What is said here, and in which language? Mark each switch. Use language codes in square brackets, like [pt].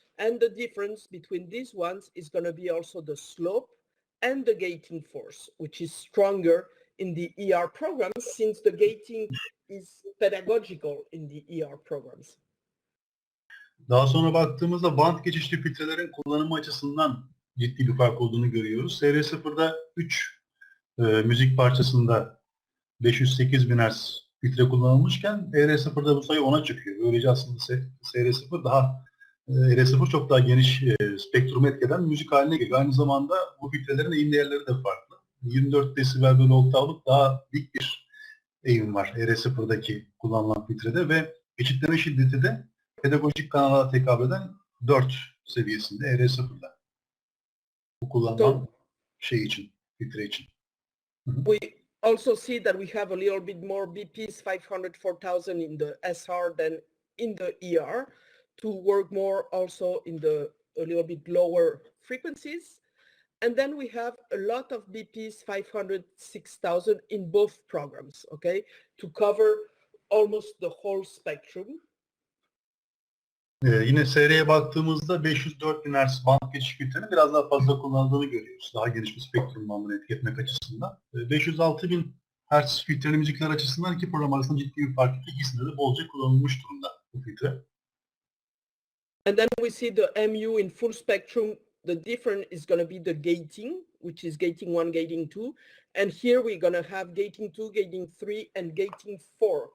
[en] And the difference between these ones is going to be also the slope and the gating force, which is stronger in the ER programs since the gating is pedagogical in the ER programs. [tr] Daha sonra baktığımızda band geçişli filtrelerin kullanımı açısından ciddi bir fark olduğunu görüyoruz. SR0'da 3 müzik parçasında 508 bin Hz filtre kullanılmışken ER0'da bu sayı 10'a çıkıyor. Böylece aslında SR0 daha ER0 çok daha geniş spektrumu etkeden müzik haline geliyor. Aynı zamanda bu filtrelerin eğim değerleri de farklı. 24 desibel bölü oktavlık daha dik bir eğim var ER0'daki kullanılan filtrede ve eşitleme şiddeti de pedagojik kanala tekabül eden 4 seviyesinde ER0'da. Bu kullanılan şey için, filtre için. [en] We also see that we have a little bit more BPs 500-4000 in the SR than in the ER to work more also in the a little bit lower frequencies. And then we have a lot of BPs 500-6000 in both programs, okay, to cover almost the whole spectrum. [tr] Yine SR'ye baktığımızda 504.000 Hz band geçiş filtrenin biraz daha fazla kullanıldığını görüyoruz. Daha geniş bir spektrum bandını etki etmek açısından. 506.000 Hz filtreli müzikler açısından iki program arasında ciddi bir fark yok. İkisinde de bolca kullanılmış durumda bu filtre. [en] And then we see the MU in full spectrum. The difference is going to be the gating, which is gating 1, gating 2. And here we're going to have gating 2, gating 3, and gating 4.